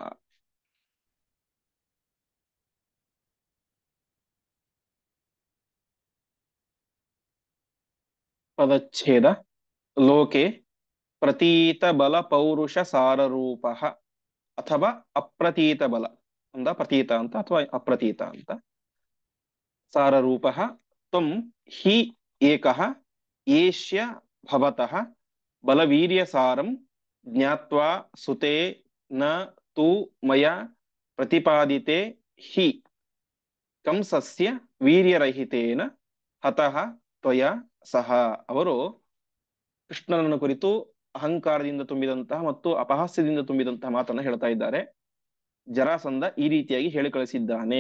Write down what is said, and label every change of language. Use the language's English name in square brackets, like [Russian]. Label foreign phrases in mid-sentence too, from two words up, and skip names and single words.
[Kannada] ಪದಚ್ಛೇದ. [Sanskrit] ಲೋಕೆ ಪ್ರತೀತ ಬಲ ಪೌರುಷ ಸಾರರೂಪ [Kannada] ಅಥವಾ ಅಪ್ರತೀತ ಬಲ ಅಂದ, ಪ್ರತೀತ ಅಂತ ಅಥವಾ ಅಪ್ರತೀತ ಅಂತ. [Sanskrit] ಸಾರರೂಪ ತ್ವಂ ಹಿ ಏಕಃ ಏಷ್ಯ ಭವತಃ ಬಲವೀರ್ಯ ಸಾರಂ ಜ್ಞಾತ್ವಾ ಸುತೆ ನ ತು ಮಯ ಪ್ರತಿಪಾದಿತೆ ಹಿ ಕಂಸಸ್ಯ ವೀರ್ಯರಹಿತೇನ ಹತಃ ತ್ವಯ ಸಹ. [Kannada] ಅವರು ಕೃಷ್ಣನನ್ನು ಕುರಿತು ಅಹಂಕಾರದಿಂದ ತುಂಬಿದಂತಹ ಮತ್ತು ಅಪಹಾಸ್ಯದಿಂದ ತುಂಬಿದಂತಹ ಮಾತನ್ನ ಹೇಳ್ತಾ ಇದ್ದಾರೆ. ಜರಾಸಂಧ ಈ ರೀತಿಯಾಗಿ ಹೇಳಿ ಕಳಿಸಿದ್ದಾನೆ.